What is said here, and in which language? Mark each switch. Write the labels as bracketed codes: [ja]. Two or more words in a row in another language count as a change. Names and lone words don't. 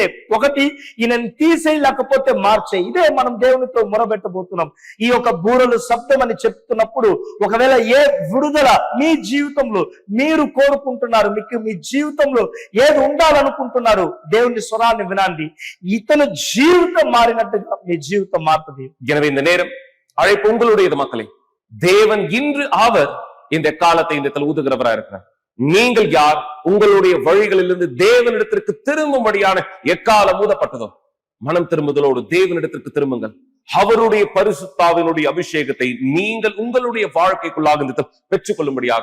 [te] ఒకటి, ఈయనని తీసేయి, లేకపోతే మార్చేయి. ఇదే మనం దేవునితో మొరబెట్టబోతున్నాం. ఈ యొక్క బూరలు శబ్దం అని చెప్తున్నప్పుడు ఒకవేళ ఏ విడుదల మీ జీవితంలో మీరు కోరుకుంటున్నారు, మీకు మీ జీవితంలో ఏది ఉండాలనుకుంటున్నారు, దేవుని స్వరాన్ని వినండి. ఇతను జీవితం మారినట్టుగా మీ జీవితం మారుతుంది. [ta] எனவே இந்த நேரம் அழைப்பு உங்களுடையது மக்களே. தேவன் இன்று அவர் இந்த காலத்தை இந்த இடத்துல ஊதுகிறவரா இருக்கிறார். நீங்கள் யார்? உங்களுடைய வழிகளிலிருந்து தேவனிடத்திற்கு திரும்பும்படியான எக்காலம் ஊதப்பட்டதோ மனம் திரும்புதலோடு தேவனிடத்திற்கு திரும்புங்கள். அவருடைய பரிசுத்தாவினுடைய அபிஷேகத்தை நீங்கள் உங்களுடைய வாழ்க்கைக்குள்ளாக பெற்றுக் கொள்ளும்படியாக.